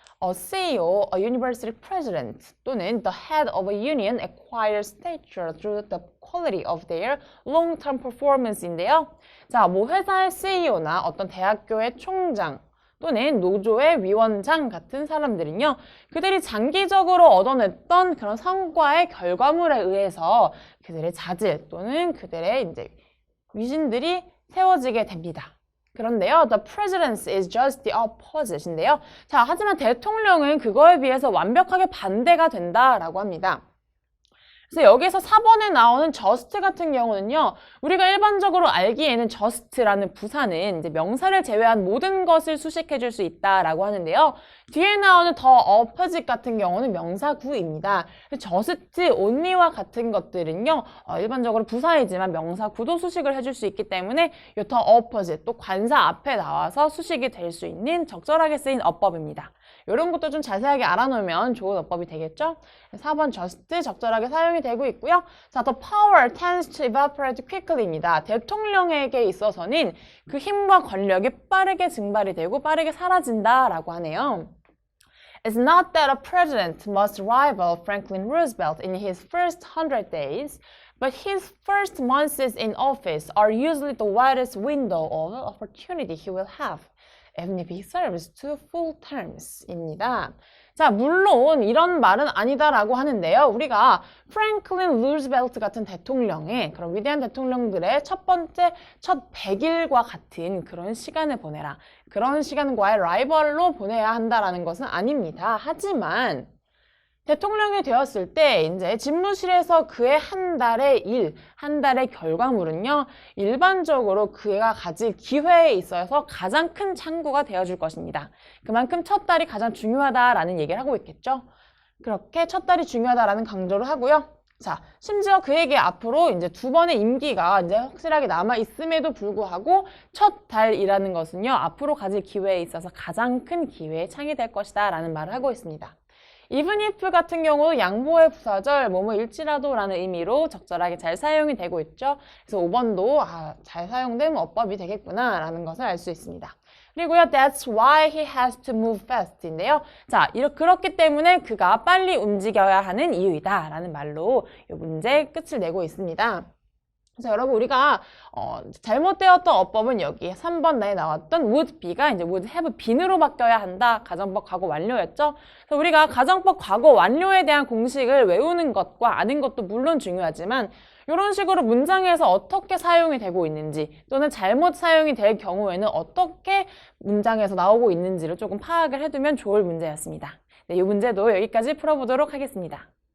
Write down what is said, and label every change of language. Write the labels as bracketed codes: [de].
[en] A CEO, a university president 또는 the head of a union acquires stature through the quality of their long-term performance인데요. [ko] 자, 뭐 회사의 CEO나 어떤 대학교의 총장 또는 노조의 위원장 같은 사람들은요, 그들이 장기적으로 얻어냈던 그런 성과의 결과물에 의해서 그들의 자질 또는 그들의 이제 위신들이 세워지게 됩니다. [en] 그런데요, the presidency is just the opposite인데요. [ko] 자, 하지만 대통령은 그거에 비해서 완벽하게 반대가 된다라고 합니다. 그래서 여기서 4번에 나오는 just 같은 경우는요, 우리가 일반적으로 알기에는 just라는 부사는 이제 명사를 제외한 모든 것을 수식해 줄 수 있다라고 하는데요. 뒤에 나오는 [en] the opposite [ko] 같은 경우는 명사구입니다. just, only와 같은 것들은요, 일반적으로 부사이지만 명사구도 수식을 해줄 수 있기 때문에 이 [en] the opposite, [ko] 또 관사 앞에 나와서 수식이 될 수 있는 적절하게 쓰인 어법입니다. 이런 것도 좀 자세하게 알아놓으면 좋은 어법이 되겠죠? 4번 just 적절하게 사용이 되고 있고요. [en] 자, the power tends to evaporate quickly입니다. [ko] 대통령에게 있어서는 그 힘과 권력이 빠르게 증발이 되고 빠르게 사라진다라고 하네요. [en] It's not that a president must rival Franklin Roosevelt in his first 100 days, but his first months in office are usually the widest window of opportunity he will have. Even if he serves two full terms입니다. [ko] 자, 물론 이런 말은 아니다라고 하는데요. 우리가 프랭클린 루즈벨트 같은 대통령의 그런 위대한 대통령들의 첫 100일과 같은 그런 시간을 보내라. 그런 시간과의 라이벌로 보내야 한다라는 것은 아닙니다. 하지만 대통령이 되었을 때 이제 집무실에서 그의 한 달의 일, 한 달의 결과물은요, 일반적으로 그가 가질 기회에 있어서 가장 큰 창구가 되어줄 것입니다. 그만큼 첫 달이 가장 중요하다라는 얘기를 하고 있겠죠. 그렇게 첫 달이 중요하다라는 강조를 하고요. 자, 심지어 그에게 앞으로 이제 2번의 임기가 이제 확실하게 남아 있음에도 불구하고 첫 달이라는 것은요, 앞으로 가질 기회에 있어서 가장 큰 기회의 창이 될 것이다라는 말을 하고 있습니다. even if 같은 경우 양보의 부사절 뭐뭐일지라도 라는 의미로 적절하게 잘 사용이 되고 있죠. 그래서 5번도 잘 사용된 어법이 되겠구나 라는 것을 알 수 있습니다. [en] 그리고요, that's why he has to move fast 인데요. [ko] 자, 그렇기 때문에 그가 빨리 움직여야 하는 이유이다 라는 말로 이 문제의 끝을 내고 있습니다. 그래서 여러분 우리가 잘못되었던 어법은 여기 3번에 나왔던 [en] would be [ko] 가 이제 [en] would have been [ko] 으로 바뀌어야 한다. 가정법 과거 완료였죠. 그래서 우리가 가정법 과거 완료에 대한 공식을 외우는 것과 아는 것도 물론 중요하지만 이런 식으로 문장에서 어떻게 사용이 되고 있는지 또는 잘못 사용이 될 경우에는 어떻게 문장에서 나오고 있는지를 조금 파악을 해두면 좋을 문제였습니다. 네, 이 문제도 여기까지 풀어보도록 하겠습니다.